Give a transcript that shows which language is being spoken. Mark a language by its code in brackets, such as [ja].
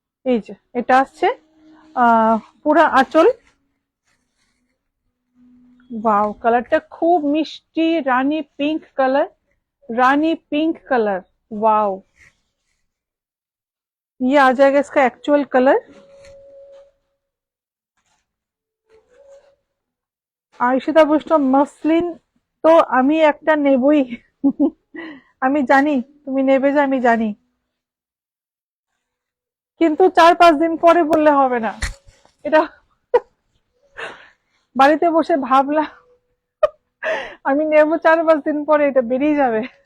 [bn] এই যে এটা আসছে পুরা আঁচল। वाओ, কালারটা খুব মিষ্টি, রানী পিঙ্ক কালার, रानी पिंक कलर। [hi] वाओ, ये आ जाएगा इसका एक्चुअल कलर। [bn] আয়ুষিতা বৈষ্ণব, মসলিন তো আমি একটা নেবই। আমি জানি তুমি নেবে, যে আমি জানি, কিন্তু 4-5 দিন পরে বললে হবে না। এটা বাড়িতে বসে ভাবলাম আমি নেব, 4-5 দিন পরে এটা বেরিয়ে যাবে।